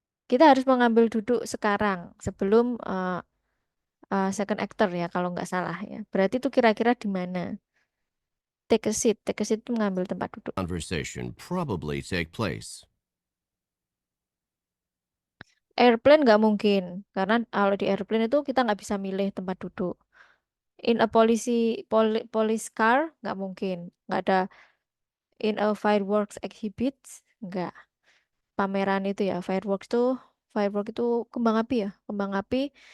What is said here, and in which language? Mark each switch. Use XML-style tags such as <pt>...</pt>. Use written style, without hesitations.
<id>Kita harus mengambil duduk sekarang sebelum second actor ya kalau nggak salah ya. Berarti itu kira-kira di mana?</id> <en>Take a seat</en> <id>itu mengambil tempat duduk.</id> <en>conversation probably take place?</en> <id>Airplane nggak mungkin, karena kalau di airplane itu kita nggak bisa milih tempat duduk.</id> <en>In a police car</en> <id>nggak mungkin, nggak ada.</id> <en>In a fireworks exhibit</en> <id>nggak. Pameran itu ya, firework itu kembang api ya, kembang api.</id>